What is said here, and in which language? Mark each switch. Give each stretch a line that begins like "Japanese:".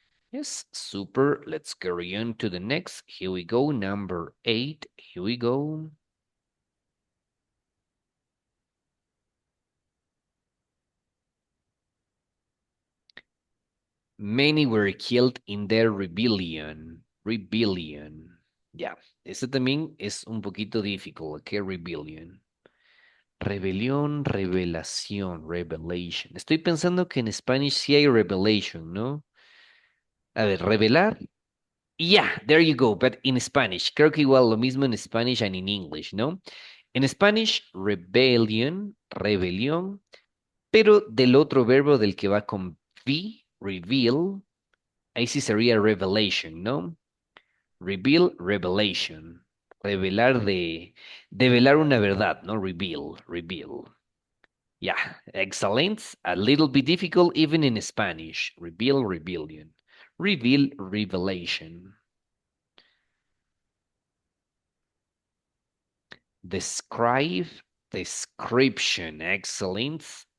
English: Yes, super. Let's carry on to the next. Here we go. Number 8. Here we go. Many were killed in their rebellion. Rebellion.
Spanish: Ya, ese también es un poquito difícil. ¿Qué rebellion? Rebelión, revelación, revelation. Estoy pensando que en Spanish sí hay revelation, ¿no? A ver, revelar.
English: Yeah, there you go, but in Spanish.
Spanish: Creo que igual lo mismo en Spanish
English: and in English,
Spanish: ¿no? En Spanish, rebellion, rebelión, pero del otro verbo del que va con V, reveal, ahí sí sería revelation, ¿no? Reveal, revelation. Revelar develar una verdad, ¿no?
English: Reveal, reveal. Yeah, excellent. A little bit difficult even in Spanish. Reveal, rebellion. Reveal, revelation. Describe, description. Excellent.